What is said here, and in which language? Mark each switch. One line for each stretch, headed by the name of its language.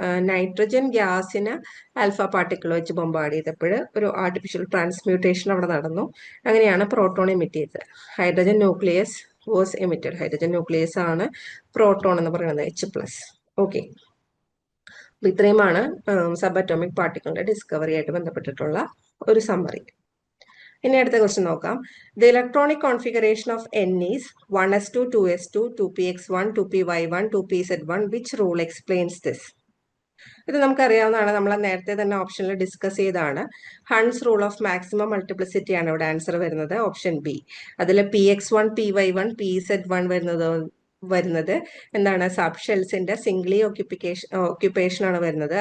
Malayalam: Nitrogen ഗ്യാസിന് alpha particle വെച്ച് bombard ചെയ്തപ്പോൾ ഒരു ആർട്ടിഫിഷ്യൽ ട്രാൻസ്മ്യൂട്ടേഷൻ അവിടെ നടന്നു. അങ്ങനെയാണ് പ്രോട്ടോൺ എമിറ്റ് ചെയ്തത്.
English: Hydrogen nucleus was emitted.
Malayalam: Hydrogen nucleus ആണ് പ്രോട്ടോൺ എന്ന് പറയുന്നത്, H+. ഓക്കെ. ഇത്രയുമാണ് സബ് അറ്റോമിക് പാർട്ടിക്കിളിന്റെ ഡിസ്കവറി ആയിട്ട് ബന്ധപ്പെട്ടിട്ടുള്ള ഒരു സമ്മറി. ഇനി അടുത്ത ക്വസ്റ്റ്യൻ നോക്കാം.
English: The electronic configuration of N is 1s2, 2s2, 2px1, 2py1, 2pz1. Which rule explains this?
Malayalam: ഇത് നമുക്കറിയാവുന്നതാണ്, നമ്മൾ നേരത്തെ തന്നെ ഓപ്ഷനിൽ ഡിസ്കസ് ചെയ്താണ്. Hund's rule of maximum multiplicity ആണ് ഇവിടെ ആൻസർ വരുന്നത്, ഓപ്ഷൻ ബി. അതിൽ Px1, Py1, Pz1 വരുന്നത് എന്താണ്, സബ് ഷെൽസിന്റെ സിംഗ്ലി ഓക്യുപ്പേഷൻ ആണ് വരുന്നത്.